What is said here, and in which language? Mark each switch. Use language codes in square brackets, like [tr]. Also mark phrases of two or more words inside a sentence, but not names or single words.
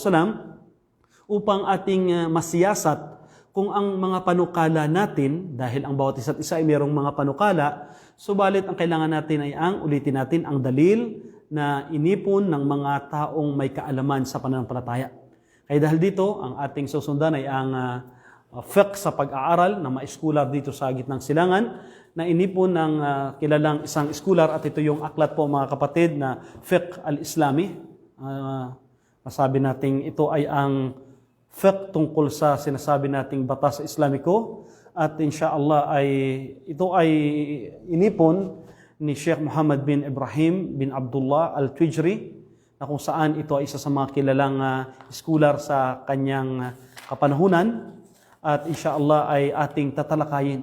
[tl] upang ating masiyasat kung ang mga panukala natin, dahil ang bawat isa't isa ay mayroong mga panukala, subalit ang kailangan natin ay ulitin natin ang dalil na inipon ng mga taong may kaalaman sa pananampalataya. Kaya dahil dito, ang ating susundan ay ang fiqh sa pag-aaral na ma-scholar dito sa gitnang silangan na inipon ng kilalang isang scholar at ito yung aklat po mga kapatid na fiqh al-Islami. Masabi natin ito ay ang fiqh tungkol sa sinasabi nating batas Islamiko at insyaallah ay ito ay inipon ni Sheikh Muhammad bin Ibrahim bin Abdullah al-Twijri na kung saan ito ay isa sa mga kilalang scholar sa kanyang kapanahunan at insyaallah ay ating tatalakayin.